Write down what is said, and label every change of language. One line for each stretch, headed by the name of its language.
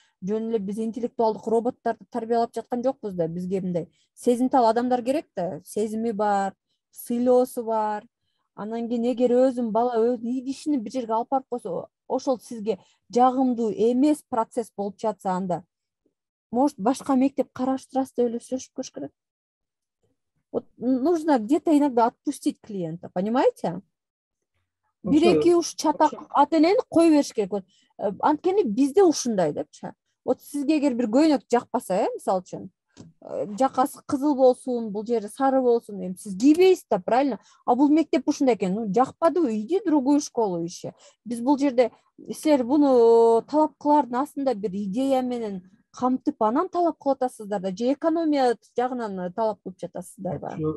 Kyrgyz: Жөн эле биз интеллектуалдык роботторду тарбиялап жаткан жокпуз да, бизге мындай сезимтал адамдар керек да, сезими бар, сыйлоосу бар. Анан кийин эгер бала өзүнүн идишин бир жерге алып барып койсо, ошол сизге жагымдуу эмес процесс болуп жатса, анда может башка мектеп караштырасыз деп эле сүйлөшүп көрүш керек.
Russian: Вот нужно где-то иногда отпустить клиента, понимаете?
Kyrgyz: Бир-эки уш чатак ата-энени кое бериш керек. Анткени бизде ушундай депчи. Вот сизге эгер бир көйнөк жакпаса, мисалы үчүн, жакасы кызыл болсун, бул жери сары болсун, эми сиз кийбейсиз да, правильно? А бул мектеп ушундай экен, жакпадыбы,
Russian: иди другую школу ищи.
Kyrgyz: Биз бул жерде силер буну талап кылардын астында бир идея менен камтып анан талап кылып атасыздар да, же экономия жагынан талап кылып жатасыздар да?